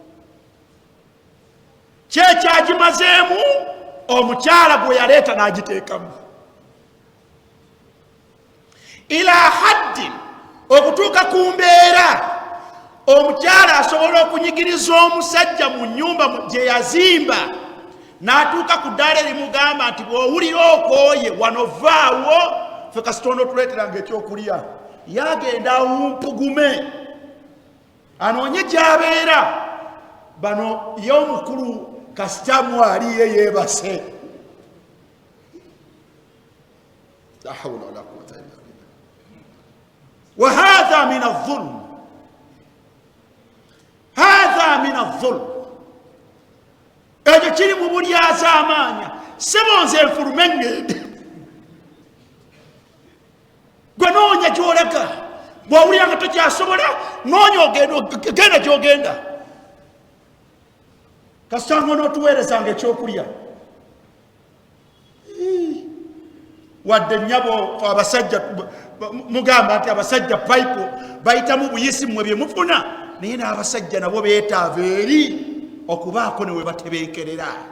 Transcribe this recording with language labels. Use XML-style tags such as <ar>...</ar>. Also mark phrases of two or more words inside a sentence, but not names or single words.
<lg>Kyekyagimazeemu omukyala gwe yaleeta n'agiteekamu</lg> <ar>إلى حد,</ar> <lg>okutuuka ku mbeera omukyala asobola okunyigiriza omusajja mu nnyumba gye yazimba n'atuuka ku ddaala erimugamba nti bw'owulira okooye wano vaawo ffe kasitondo tuleeteranga ekyokulya, yagenda awumpugume anoonye gy'abeera. Bano ye omukulu kasitamu aliye yeebase.</lg> <ar>لا حول ولا قوة إلا بالله. وهذا من الظلم، هذا من الظلم.</ar> <lg>Ekyo kiri mu bulyazaamaanya. Ssebo nze enfulume ngende gwe noonya gy'olaga, bw'owulira nga tokyasobola noonya genda gy'ogenda. Kasanga n'otuweerezanga ekyokulya wadde nnyabo abasajja mugamba nti abasajja payipo bayitamu buyisi mmwe bye mufuna, naye n'abasajja nabo beetaava eri okubaako ne we batebenkerera.</lg>